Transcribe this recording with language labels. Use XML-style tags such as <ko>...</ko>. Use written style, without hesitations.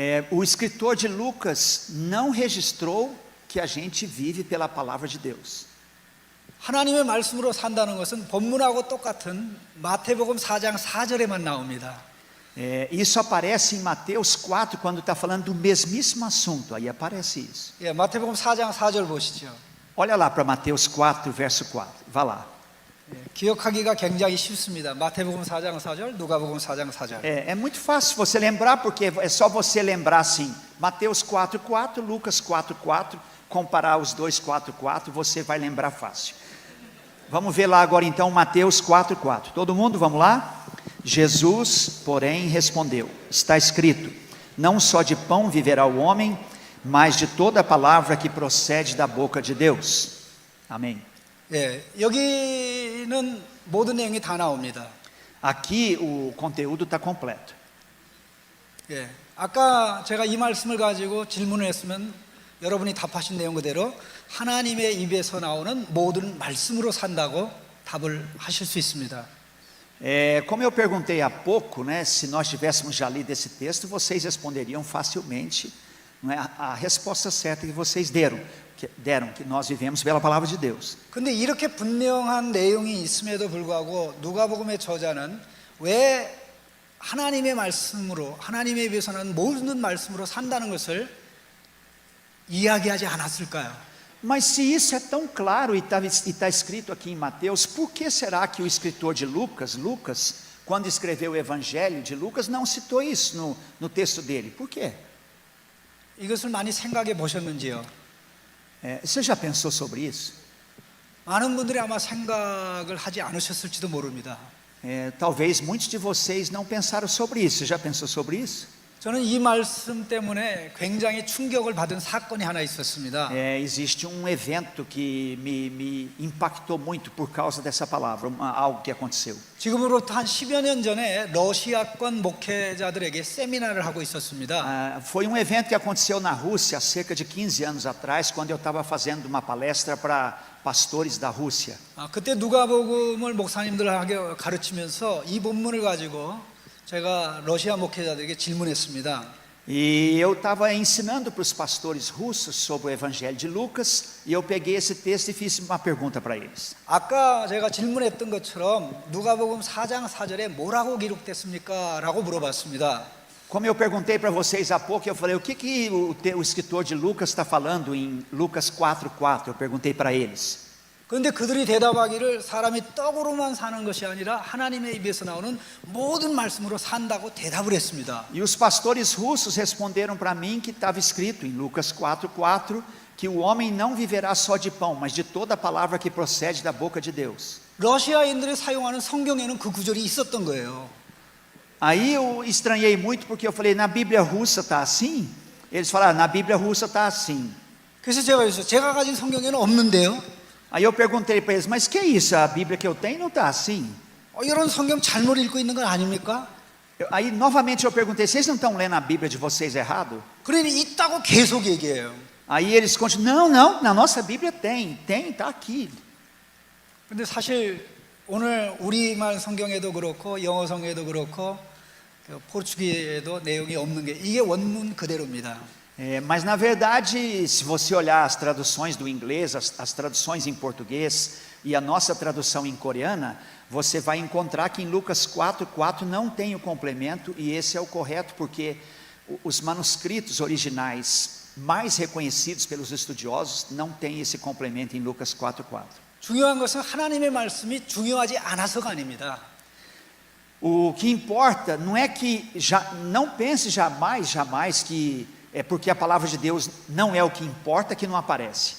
<pt>O escritor de Lucas não registrou que a gente vive pela palavra de Deus.</pt> <ko>하나님의 말씀으로 산다는 것은 본문하고 똑같은 마태복음 4장 4절에만 나옵니다.</ko> <pt>Isso aparece em Mateus 4 quando está falando do mesmíssimo assunto. Aí aparece isso.</pt> <ko>예, 마태복음 4장 4절 보시죠.</ko> <pt>Olha lá para Mateus 4, verso 4. Vá lá.</pt> <ko>예, 기억하기가 굉장히 쉽습니다. 마태복음 4장 4절, 누가복음 4장 4절.</ko> <pt>É muito fácil você lembrar, porque é só você lembrar assim. Mateus 4, 4, Lucas 4, 4. Comparar os dois 4, 4, você vai lembrar fácil. Vamos ver lá agora então Mateus 4, 4. Todo mundo, vamos lá? Jesus, porém, respondeu: está escrito, não só de pão viverá o homem, mas de toda a palavra que procede da boca de Deus. Amém.</pt> <ko>예, 여기는 모든 내용이 다 나옵니다.</ko> <pt>Aqui o conteúdo está completo.</pt> <ko>예, 아까 제가 이 말씀을 가지고 질문을 했으면 여러분이 답하신 내용 그대로 하나님의 입에서 나오는 모든 말씀으로 산다고 답을 하실 수 있습니다.</ko> <pt>Como eu perguntei há pouco, né, se nós tivéssemos já lido esse texto, vocês responderiam facilmente, não é, a resposta certa que vocês deram, que nós vivemos pela palavra de Deus.</pt> <ko>근데 이렇게 분명한 내용이 있음에도 불구하고 누가복음의 저자는 왜 하나님의 말씀으로 하나님의 입에서 나는 모든 말씀으로 산다는 것을 이야기하지 않았을까요?</ko> <pt>Mas se isso é tão claro e está escrito aqui em Mateus, por que será que o escritor de Lucas, quando escreveu o Evangelho de Lucas, não citou isso no texto dele? Por quê?</pt> <ko>이것을 많이 생각해 보셨는지요?</ko> <pt>Você já pensou sobre isso?</pt> <ko>많은 분들이 아마 생각을 하지 않으셨을지도 모릅니다.</ko> <pt>Talvez muitos de vocês não pensaram sobre isso. Você já pensou sobre isso?</pt> <ko>저는 이 말씀 때문에 굉장히 충격을 받은 사건이 하나 있었습니다.</ko> <pt>Existe um evento que me impactou muito por causa dessa palavra, algo que aconteceu.</pt> <ko>지금으로부터 한 10여 년 전에 러시아권 목회자들에게 세미나를 하고 있었습니다.</ko> <pt>Foi um evento que aconteceu na Rússia há cerca de 15 anos atrás, quando eu estava fazendo uma palestra para pastores da Rússia.</pt> <ko>그때 누가복음을 목사님들에게 가르치면서 이 본문을 가지고 제가 러시아 목회자들에게 질문했습니다.</ko> <pt>E eu estava ensinando para os pastores russos sobre o Evangelho de Lucas, e eu peguei esse texto e fiz uma pergunta para eles.</pt> <ko>아까 제가 질문했던 것처럼 누가복음 4장 4절에 뭐라고 기록됐습니까? 라고 물어봤습니다.</ko> <pt>Como eu perguntei para vocês há pouco, eu falei, o que o escritor de Lucas está falando em Lucas 4:4? Eu perguntei para eles.</pt> <ko>그런데 그들이 대답하기를 사람이 떡으로만 사는 것이 아니라 하나님의 입에서 나오는 모든 말씀으로 산다고 대답을 했습니다.</ko> <pt>E os pastores russos responderam para mim que estava escrito em Lucas 4:4 que o homem não viverá só de pão, mas de toda a palavra que procede da boca de Deus.</pt> <ko>러시아인들이 사용하는 성경에는 그 구절이 있었던 거예요.</ko> <pt>Aí eu estranhei muito porque eu falei, na Bíblia russa está assim? Eles falaram, na Bíblia russa está assim.</pt> <ko>그래서 제가 가진 성경에는 없는데요.</ko> <pt>Aí eu perguntei para eles, mas que é isso? A Bíblia que eu tenho não está assim?</pt> <ko>이런 성경 잘못 읽고 있는 건 아닙니까?</ko> <pt>Aí novamente eu perguntei, vocês não estão lendo a Bíblia de vocês errado?</pt> <ko>그러니 있다고 계속 얘기해요.</ko> <pt>Aí eles continuam, não, na nossa Bíblia tem, está aqui.</pt> <ko>근데 사실 오늘 우리말 성경에도 그렇고 영어 성경에도 그렇고 포르투기에도 내용이 없는 게 이게 원문 그대로입니다.</ko> <pt>Mas na verdade, se você olhar as traduções do inglês, as traduções em português e a nossa tradução em coreana, você vai encontrar que em Lucas 4:4 não tem o complemento, e esse é o correto, porque os manuscritos originais mais reconhecidos pelos estudiosos não têm esse complemento em Lucas 4:4.</pt> <ko>중요한 것은 하나님의 말씀이 중요하지 않아서가 아닙니다.</ko> <pt>O que importa não é que não pense jamais que é porque a palavra de Deus não é o que importa que não aparece.</pt>